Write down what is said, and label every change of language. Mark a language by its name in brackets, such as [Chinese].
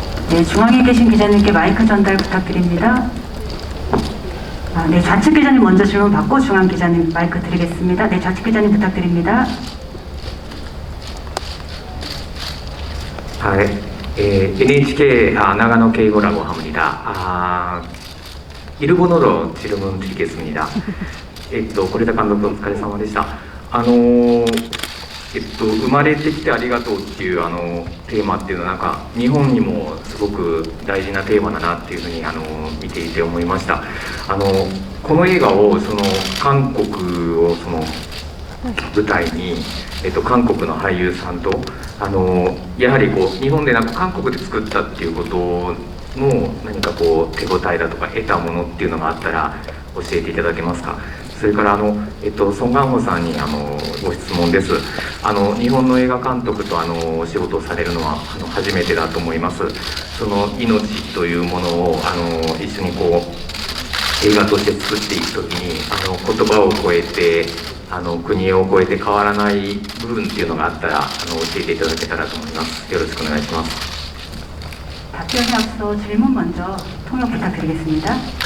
[Korean] 네, 중앙에 계신 기자님께 마이크 전달 부탁드립니다. 네, 좌측 기자님 먼저 질문 받고 중앙 기자님 마이크 드리겠습니다. 네, 좌측 기자님 부탁드립니다. NHK 나가노 케이고 라고 합니다. 일본어로 질문 드리겠습니다. [Japanese] 是田監督お疲れ様でした。生まれてきてありがとうっていうテーマっていうのはなんか日本にもすごく大事なテーマだなっていうふうに見ていて思いました。この映画を韓国を舞台に、韓国の俳優さんとやはり日本でなく韓国で作ったっていうことの何か手応えだとか得たものっていうのがあったら教えていただけますか。それからソン・ガンホさんにご質問です。日本の映画監督とお仕事をされるのは初めてだと思います。その命というものを一緒に映画として作っていくときに言葉を超えて国を超えて変わらない部分っていうのがあったら教えていただけたらと思います。よろしくお願いします。 [Korean] 답변에 앞서 질문 먼저 통역 부탁드리겠습니다.